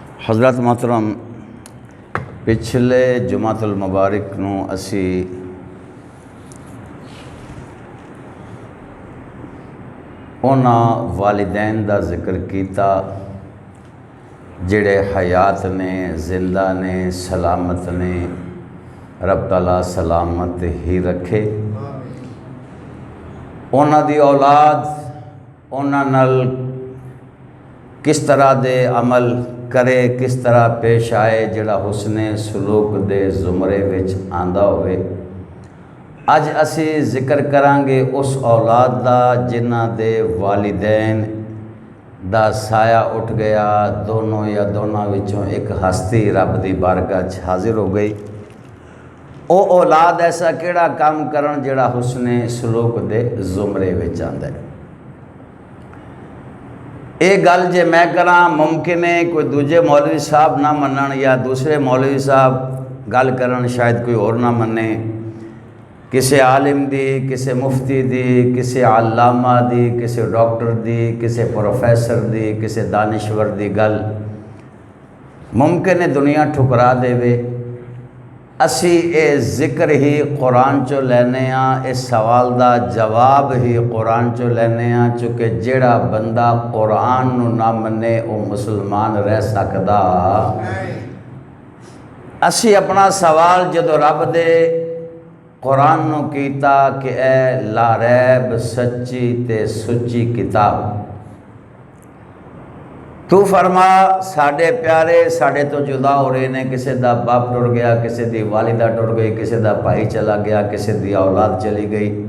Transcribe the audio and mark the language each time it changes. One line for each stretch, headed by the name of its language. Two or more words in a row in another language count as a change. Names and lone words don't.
Punjabi: حضرت محترم پچھلے جمعۃ المبارک نو اسی انہاں والدین دا ذکر کیتا جڑے حیات نے، زندہ نے، سلامت نے، رب تعالیٰ سلامت ہی رکھے۔ انہاں دی اولاد انہاں نال کس طرح دے عمل کرے، کس طرح پیش آئے جڑا حسن سلوک دے زمرے وچ آندا ہوئے۔ اج اسی ذکر کرانگے اس اولاد دا جنہ دے والدین دا سایہ اٹھ گیا، دونوں یا دونوں وچوں ایک ہستی رب دی بارگاہ چ حاضر ہو گئی۔ او اولاد ایسا کیڑا کام کرن جڑا حسن سلوک دے زمرے وچ آندا ہے۔ اے گل جے میں کراں ممکن ہے کوئی دوجے مولوی صاحب نہ منن یا دوسرے مولوی صاحب گل کرن شاید کوئی اور نہ منے، کسی عالم دی، کسی مفتی دی، کسی علامہ دی، کسی ڈاکٹر دی، کسی پروفیسر دی، کسی دانشور دی گل ممکن ہے دنیا ٹھکرا دے وے۔ اسی اے ذکر ہی قرآن چو لینے ہاں، اس سوال دا جواب ہی قرآن چو لینے ہاں، چونکہ جیڑا بندہ قرآن نو نہ منے او مسلمان رہ سکدا۔ اسی اپنا سوال جدو رب دے قرآن نو کیتا کہ اے لا ریب سچی تے سچی کتاب، تو فرما ساڑھے پیارے ساڑھے تو جدا ہو رہے نے، کسی دا باپ ٹر گیا، کسی دی والدہ ٹر گئی، کسی دا بھائی چلا گیا، کسی دی اولاد چلی گئی۔